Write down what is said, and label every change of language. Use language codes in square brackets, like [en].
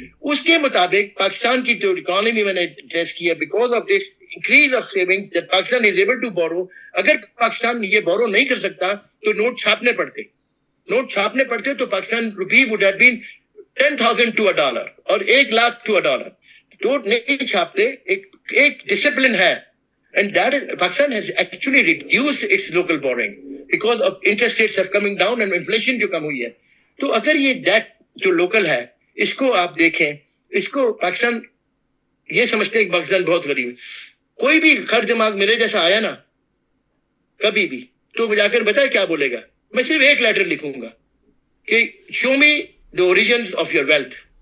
[ur] اس کے مطابق پاکستان کی جو اکانومی میں نے ٹیسٹ کیا, [en] Because of this increase of saving that Pakistan is able to borrow. [ur] اگر پاکستان یہ بورو نہیں کر سکتا تو نوٹ چھاپنے پڑتے تو پاکستان روپی [en] would have been [ur] 10,000 to $1 اور 1,00,000 to $1. نوٹ نہیں چھاپتے, ایک ڈسپلن ہے. [en] And that is, Pakistan has actually reduced its local borrowing because of interest rates are coming down and inflation [ur] جو کم ہوئی ہے. تو اگر یہ ڈیٹ جو لوکل ہے اس کو آپ دیکھیں, اس کو پاکستان یہ سمجھتے ہیں کہ پاکستان بہت غریب ہے. کوئی بھی خر دماغ میرے جیسا آیا نا کبھی بھی تو جا کر بتائے کیا بولے گا. میں صرف ایک لیٹر لکھوں گا کہ [en] Show me the origins of your wealth.